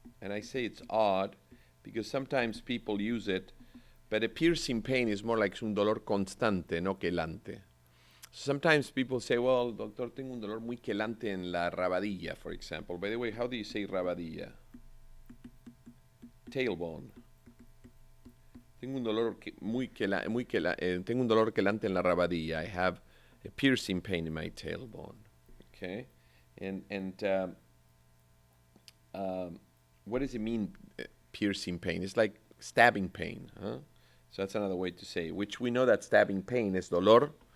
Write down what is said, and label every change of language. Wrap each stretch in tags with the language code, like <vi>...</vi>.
<en>And I say it's odd because sometimes people use it, but a piercing pain is more like</en> <es>un dolor constante, no quelante.</es> <en>Sometimes people say, well, doctor,</en> <es>tengo un dolor muy quelante en la rabadilla,</es> <en>for example. By the way, how do you say rabadilla? Tailbone.</en> <es>Tengo un dolor tengo un dolor quelante en la rabadilla.</es> <en>I have a piercing pain in my tailbone. Okay, and what does it mean, piercing pain? It's like stabbing pain, huh? So that's another way to say it, which we know that stabbing pain is</en> <es>dolor.</es>